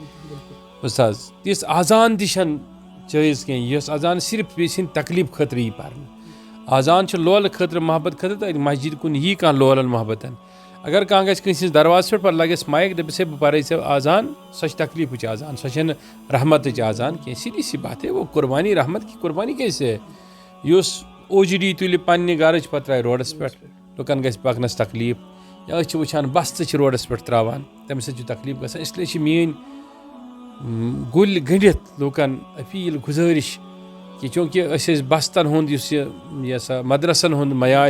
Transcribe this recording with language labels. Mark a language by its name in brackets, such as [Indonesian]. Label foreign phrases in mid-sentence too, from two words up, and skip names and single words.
[Kashmiri] بوٗز حظ تِژھ اذان تہِ چھَنہٕ جٲیز کینٛہہ یۄس اذان صرف بیٚیہِ سٕنٛدِ تکلیٖف خٲطرٕ یی پرنہٕ. اذان چھِ لولہٕ خٲطرٕ محبت خٲطرٕ تَتہِ مسجد کُن یی کانٛہہ لولن محبتن. اگر کانٛہہ گژھِ کٲنٛسہِ ہِنٛدِس دروازس پٮ۪ٹھ پتہٕ لگٮ۪س مایِک دٔپٮ۪س ہے بہٕ پرے ژےٚ اذان سۄ چھِ تکلیٖفٕچ اذان سۄ چھَنہٕ رحمتٕچ اذان کینٛہہ. [Urdu] سیدھی سی بات ہے وہ قربانی رحمت کی قربانی کیسے ہے. [Kashmiri] یُس او جی ڈی تُلہِ پننہِ گرٕچ پتہٕ ترٛایہِ روڈس پٮ۪ٹھ لُکن گژھِ پکنس تکلیٖف یا أسۍ چھِ وٕچھان بستہٕ چھِ روڈس پٮ۪ٹھ تراوان تمہِ سۭتۍ چھُ تکلیٖف گژھان. اسلیے چھِ میٲنۍ گُلۍ گٔنڈِتھ لُکن اپیٖل گُزٲرِش کہِ چوٗنٛکہِ أسۍ ٲسۍ بستن ہُنٛد یُس یہِ سا مدرسن ہُنٛد معیارِ